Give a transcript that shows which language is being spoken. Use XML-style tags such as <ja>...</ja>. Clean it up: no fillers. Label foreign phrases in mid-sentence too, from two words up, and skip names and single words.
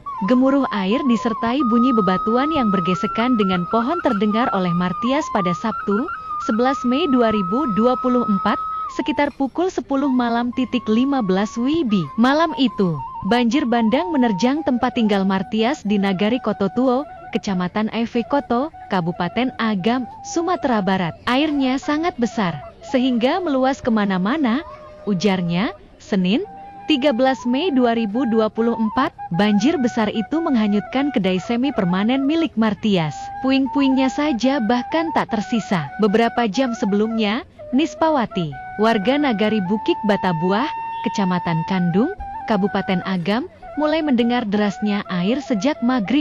<id>Gemuruh air disertai bunyi bebatuan yang bergesekan dengan pohon terdengar oleh Martias pada Sabtu, 11 Mei 2024, sekitar pukul 10 malam 15 WIB. Malam itu, banjir bandang menerjang tempat tinggal Martias di Nagari Koto Tuo, Kecamatan Evi Koto, Kabupaten Agam, Sumatera Barat. Airnya sangat besar, sehingga meluas kemana-mana, ujarnya, Senin, 13 Mei 2024, banjir besar itu menghanyutkan kedai semi permanen milik Martias. Puing-puingnya saja bahkan tak tersisa. Beberapa jam sebelumnya, Nispawati, warga Nagari Bukik Batabuah, Kecamatan Kandung, Kabupaten Agam, mulai mendengar derasnya air sejak maghrib.</id>